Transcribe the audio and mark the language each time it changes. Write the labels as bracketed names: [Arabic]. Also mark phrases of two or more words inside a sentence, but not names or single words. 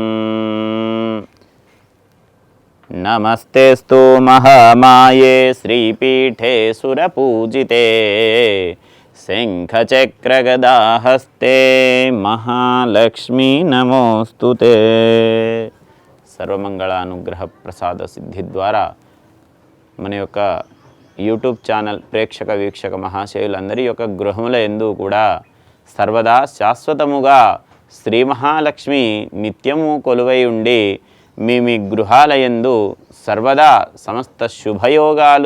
[Sanskrit] नमस्तेस्तु महामाये श्रीपीठे सुरपूजिते शंखचक्रगदाहस्ते महालक्ष्मी नमोस्तुते। [Telugu] సర్వమంగళానుగ్రహ ప్రసాద సిద్ధి ద్వారా మన యొక్క యూట్యూబ్ ఛానల్ ప్రేక్షక వీక్షక మహాశయులందరి యొక్క గృహముల యందు కూడా సర్వదా శాశ్వతముగా శ్రీ మహాలక్ష్మి నిత్యము కొలువై ఉండి మీ గృహాల యందు సర్వదా సమస్త శుభయోగాలు